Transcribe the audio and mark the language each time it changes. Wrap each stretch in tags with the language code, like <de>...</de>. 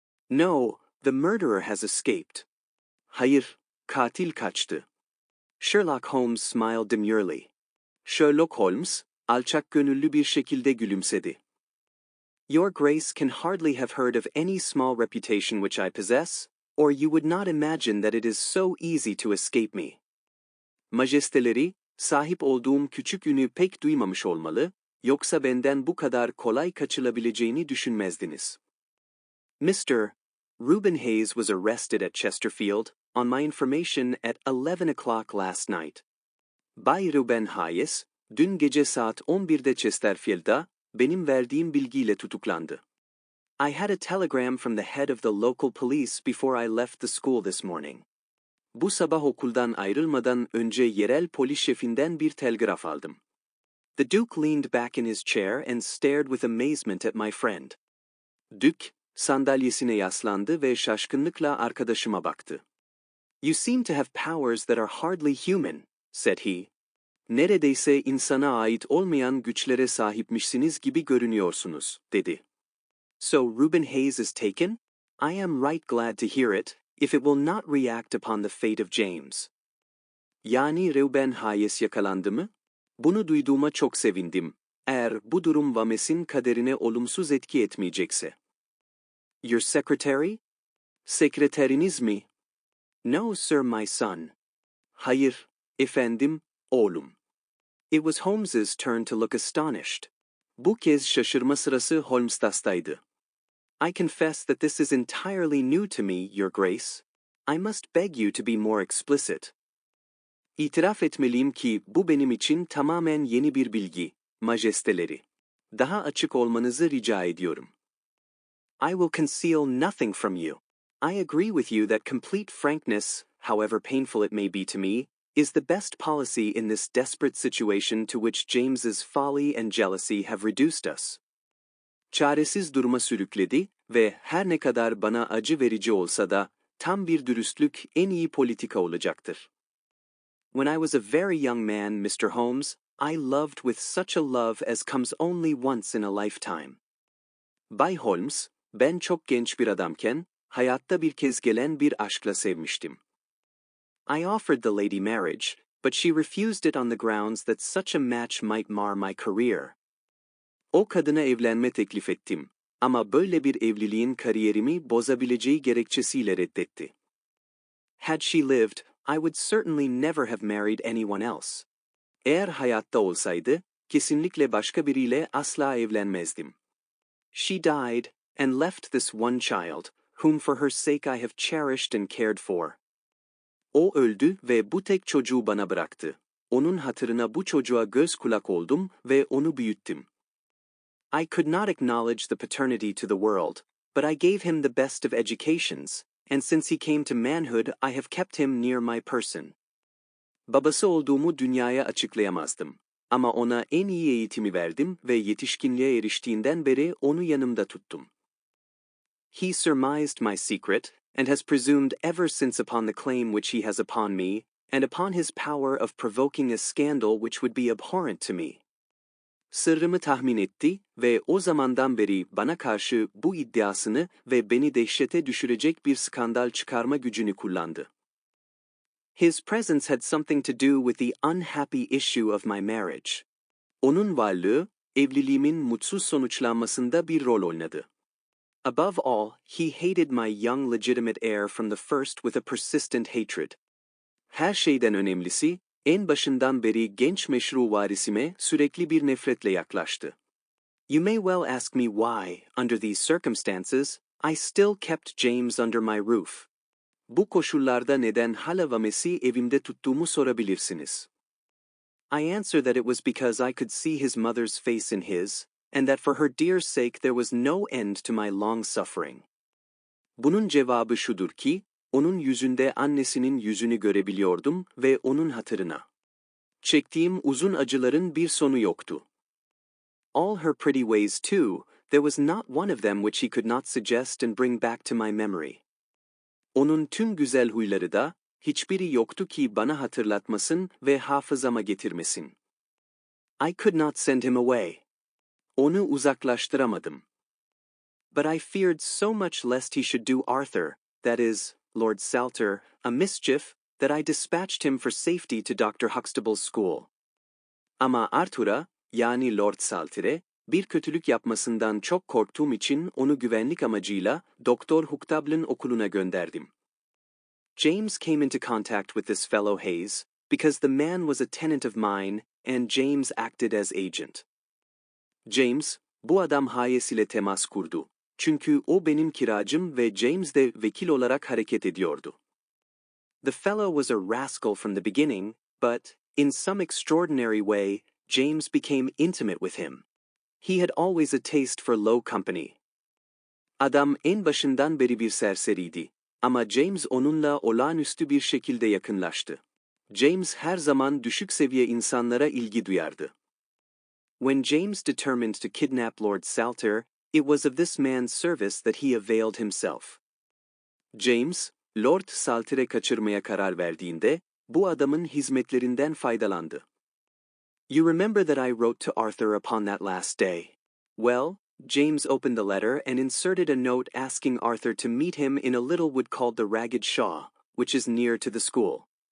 <en>No, the murderer has escaped.</en> <tr>Hayır, katil kaçtı.</tr> <en>Sherlock Holmes smiled demurely.</en> <tr>Sherlock Holmes, alçak gönüllü bir şekilde gülümsedi.</tr> <en>Your Grace can hardly have heard of any small reputation which I possess, or you would not imagine that it is so easy to escape me.</en> <tr>Majesteleri, sahip olduğum küçük ünü pek duymamış olmalı, yoksa benden bu kadar kolay kaçılabileceğini düşünmezdiniz.</tr> <en>Mr. Reuben Hayes was arrested at Chesterfield, on my information at 11 o'clock last night.</en> <tr>Bay Reuben Hayes, dün gece saat 11'de Chesterfield'da, benim verdiğim bilgiyle tutuklandı.</tr> <en>I had a telegram from the head of the local police before I left the school this morning.</en> <tr>Bu sabah okuldan ayrılmadan önce yerel polis şefinden bir telgraf aldım.</tr> <en>The Duke leaned back in his chair and stared with amazement at my friend.</en> <tr>Duke, sandalyesine yaslandı ve şaşkınlıkla arkadaşıma baktı.</tr> <en>You seem to have powers that are hardly human, said he.</en> <tr>Neredeyse insana ait olmayan güçlere sahipmişsiniz gibi görünüyorsunuz, dedi.</tr> <en>So Reuben Hayes is taken? I am right glad to hear it, if it will not react upon the fate of James.</en> <tr>Yani Reuben Hayes yakalandı mı? Bunu duyduğuma çok sevindim, eğer bu durum Vames'in kaderine olumsuz etki etmeyecekse.</tr> <en>Your secretary?</en> <tr>Sekreteriniz mi?</tr> <en>No, sir, my son.</en> <tr>Hayır, efendim, oğlum.</tr> <en>It was Holmes's turn to look astonished.</en> <tr>Bu kez şaşırma sırası Holmes'taydı.</tr> <en>I confess that this is entirely new to me, Your Grace. I must beg you to be more explicit.</en> <tr>İtiraf etmeliyim ki bu benim için tamamen yeni bir bilgi, majesteleri. Daha açık olmanızı rica ediyorum.</tr> <en>I will conceal nothing from you. I agree with you that complete frankness, however painful it may be to me, is the best policy in this desperate situation to which James's folly and jealousy have reduced us.</en> <tr>Çaresiz duruma sürükledi ve her ne kadar bana acı verici olsa da, tam bir dürüstlük en iyi politika olacaktır.</tr> <en>When I was a very young man, Mr. Holmes, I loved with such a love as comes only once in a lifetime.</en> <tr>Bay Holmes, ben çok genç bir adamken, hayatta bir kez gelen bir aşkla sevmiştim.</tr> <en>I offered the lady marriage, but she refused it on the grounds that such a match might mar my career.</en> <tr>O kadına evlenme teklif ettim, ama böyle bir evliliğin kariyerimi bozabileceği gerekçesiyle reddetti.</tr> <en>Had she lived, I would certainly never have married anyone else.</en> <tr>Eğer hayatta olsaydı, kesinlikle başka biriyle asla evlenmezdim.</tr> <en>She died, and left this one child, whom for her sake I have cherished and cared for.</en> <tr>O öldü ve bu tek çocuğu bana bıraktı. Onun hatırına bu çocuğa göz kulak oldum ve onu büyüttüm.</tr> <en>I could not acknowledge the paternity to the world, but I gave him the best of educations, and since he came to manhood I have kept him near my person.</en> <tr>Babası olduğumu dünyaya açıklayamazdım. Ama ona en iyi eğitimi verdim ve yetişkinliğe eriştiğinden beri onu yanımda tuttum.</tr> <en>He surmised my secret, and has presumed ever since upon the claim which he has upon me, and upon his power of provoking a scandal which would be abhorrent to me.</en> <tr>Sırrımı tahmin etti ve o zamandan beri bana karşı bu iddiasını ve beni dehşete düşürecek bir skandal çıkarma gücünü kullandı.</tr> <en>His presence had something to do with the unhappy issue of my marriage.</en> <tr>Onun varlığı, evliliğimin mutsuz sonuçlanmasında bir rol oynadı.</tr> <en>Above all, he hated my young legitimate heir from the first with a persistent hatred.</en> <tr>Her şeyden önemlisi, en başından beri genç meşru varisime sürekli bir nefretle yaklaştı.</tr> <en>You may well ask me why, under these circumstances, I still kept James under my roof.</en> <tr>Bu koşullarda neden hala Vames'i evimde tuttuğumu sorabilirsiniz.</tr> <en>I answer that it was because I could see his mother's face in his, and that for her dear sake there was no end to my long suffering.</en> <tr>Bunun cevabı şudur ki, onun yüzünde annesinin yüzünü görebiliyordum ve onun hatırına. Çektiğim uzun acıların bir sonu yoktu.</tr> <en>All her pretty ways too, there was not one of them which he could not suggest and bring back to my memory.</en> <tr>Onun tüm güzel huyları da, hiçbiri yoktu ki bana hatırlatmasın ve hafızama getirmesin.</tr> <en>I could not send him away.</en> <tr>Onu uzaklaştıramadım.</tr> <en>But I feared so much lest he should do Arthur, that is, Lord Salter, a mischief, that I dispatched him for safety to Dr. Huxtable's school.</en> <tr>Ama Arthur'a, yani Lord Salter'e, bir kötülük yapmasından çok korktuğum için onu güvenlik amacıyla Doktor Huxtable'ın okuluna gönderdim.</tr> <en>James came into contact with this fellow Hayes, because the man was a tenant of mine, and James acted as agent.</en> <tr>James, bu adam Hayes ile temas kurdu. Çünkü o benim kiracım ve James de vekil olarak hareket ediyordu.</tr> <en>The fellow was a rascal from the beginning, but, in some extraordinary way, James became intimate with him. He had always a taste for low company.</en> <tr>Adam en başından beri bir serseriydi. Ama James onunla olağanüstü bir şekilde yakınlaştı. James her zaman düşük seviye insanlara ilgi duyardı.</tr> <en>When James determined to kidnap Lord Salter, it was of this man's service that he availed himself.</en> <tr>James, Lord Salter'e kaçırmaya karar verdiğinde, bu adamın hizmetlerinden faydalandı.</tr> <en>You remember that I wrote to Arthur upon that last day. Well, James opened the letter and inserted a note asking Arthur to meet him in a little wood called the Ragged Shaw, which is near to the school.</en>